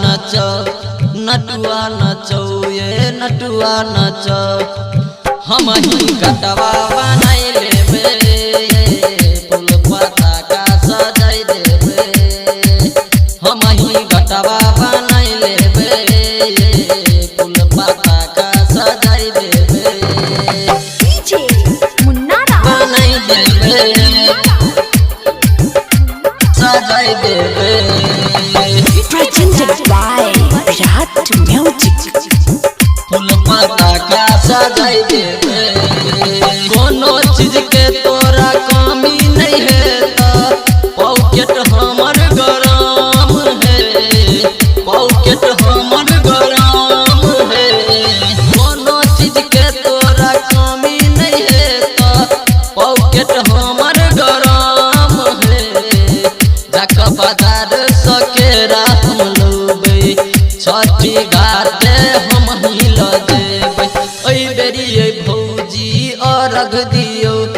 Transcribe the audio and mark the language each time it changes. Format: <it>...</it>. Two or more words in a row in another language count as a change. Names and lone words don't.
<anp>नचौ ये नटुआ नचौ हम ही घटवा बनाई लेबे फूल पताका सजाई देबे हम ही घटवा बनाई लेबे फूल पताका सजाई देबे बनाई देबे सजाई देबे</anp> <en>Presented by Virat Music.</en> <anp>फूल पताका सजाई देबे कोनो चीज के तोरा कमी नहीं है पॉकेट हमर गरम है पॉकेट हमर गरम है कोनो चीज के तोरा कमी नहीं है पॉकेट हमर गरम है जाके बाजार सकेरा हम लोबै छठी घाटे हम ही ल देबै ओइ बेरी भौजी अर्घ दियौ</anp>